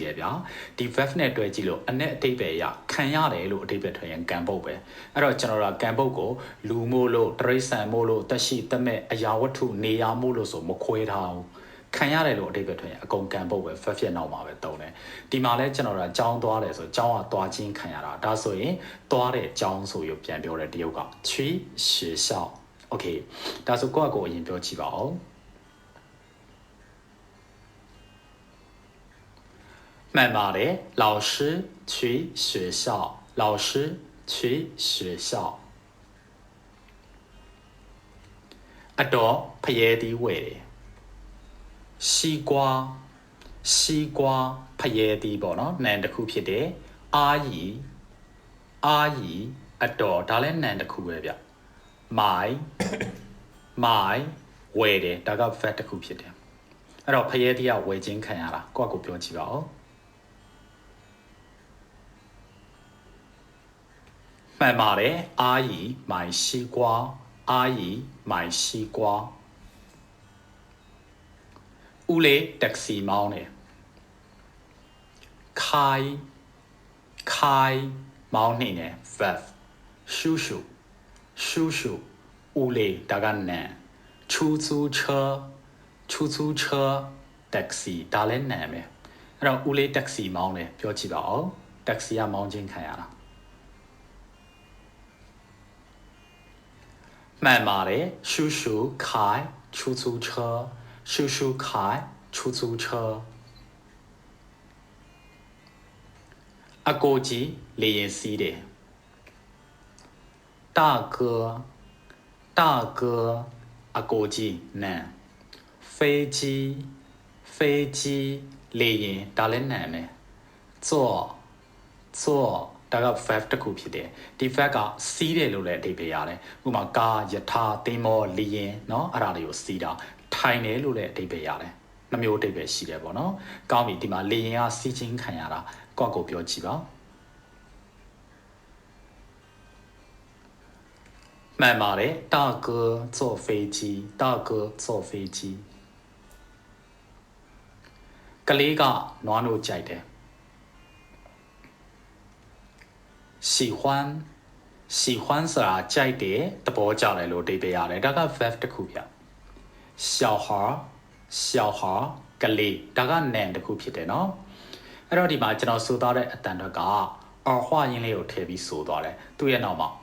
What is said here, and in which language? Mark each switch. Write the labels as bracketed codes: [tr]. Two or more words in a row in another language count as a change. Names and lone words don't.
[my] တယ်ဗျာဒီ verb နဲ့တွဲကြည့်လို့အ내အဓိပ္ပာယ်ရခံရတယ်လို့အဓိပ္ပာယ်ထွက်ရင်ကံပုတ်ပဲအဲ့တော့ကျွန်တော်တို့ကံပုတ်ကိုလူမို့လို့တရိษံမို့လို့တက်ရှိတက်မဲ့အရာဝတ္ထုနေရာမို့လို့ဆိုမခွဲထားဘူးခံရတယ်လို့အဓိပ္ပာယ်ထွက်ရင်အကုန်ကံပုတ်ပဲ verb ဖြစ်နောက်မှာပဲတုံးတယ်ဒီမှာလဲကျွန်တော်တို့ကကြောင်းသွားတယ်ဆိုကြောင်းကသွားချင်းခံရတာဒါဆိုရင်သွားတဲ့ကြောင်းဆိုရပြန်ပြောတယ်တရုတ်က [zh] 去学校 [my] okay ဒါဆိုကိုယ့်အကိုအရင်ပြောကြည့်ပါဦး [zh] 慢慢的老师去学校老师去学校 [my] အတော်ဖျဲတီးဝဲတယ် [zh] 西瓜西瓜 [my] ဖျဲတီးပေါ့နော်နာမ်တစ်ခုဖြစ်တယ်အာ ကြီးအတော်ဒါလည်းနာမ်တစ်ခုပဲဗျမိုင်ဝဲတယ်ဒါက verb တစ်ခုဖြစ်တယ်အဲ့တော့ဖျဲတီးကဝဲချင်းခံရတာကိုယ့်ကိုပြောကြည့်ပါဦး [zh] 慢慢的阿姨买西瓜阿姨买西瓜 [my] ဦးလေးတက္ကစီမောင်းတယ်ခိုင်မောင်းနေတယ် verb 叔叔ဦးလေးဒါကနာမ်出租車 taxi ဒါလည်းနာမ်ပဲအဲ့တော့ဦးလေးတက္ကစီမောင်းတယ်ပြောကြည့်ပါဦးတက္ကစီကမောင်းခြင်းခံရတာ [zh] 慢慢的叔叔开出租车叔叔开出租车 [my] အကိုကြီးလေရင်စီးတယ်大哥အကိုကြီးနံ飛機လေရင်ဒါလည်းနံမယ် [zh] 坐 [my] ဒါက verb တစ်ခုဖြစ်တယ်ဒီ verb ကစီးတယ်လို့လည်းအဓိပ္ပာယ်ရတယ်ဥပမာကားယထာသင်္ဘောလေရင်เนาะအဲ့ဒါတွေကိုစီးတာထိုင်တယ်လို့လည်းအဓိပ္ပာယ်ရတယ်နှမျိုးအဓိပ္ပာယ်ရှိတယ်ပေါ့နော်ကောင်းပြီဒီမှာလေရင်ကစီးချင်းခံရတာကိုယ့်ကိုပြောကြည့်ပါ [zh] 慢慢的大哥坐飞机 [my] ကလေးကနွားနို့ကြိုက်တယ် 喜欢ဆိုတာကြိုက်တယ်သဘောကျတယ်လို့အဓိပ္ပာယ်ရတယ်ဒါက verb တစ်ခုပြ小孩ကလေးဒါက noun တစ်ခုဖြစ်တယ်နော်အဲ့တော့ဒီမှာကျွန်တော်ဆိုသွားတဲ့အတန်အတွက်ကဟွာရင်းလေးကိုထည့်ပြီးဆိုသွားတယ်သူ့ရဲ့နောက်မှာ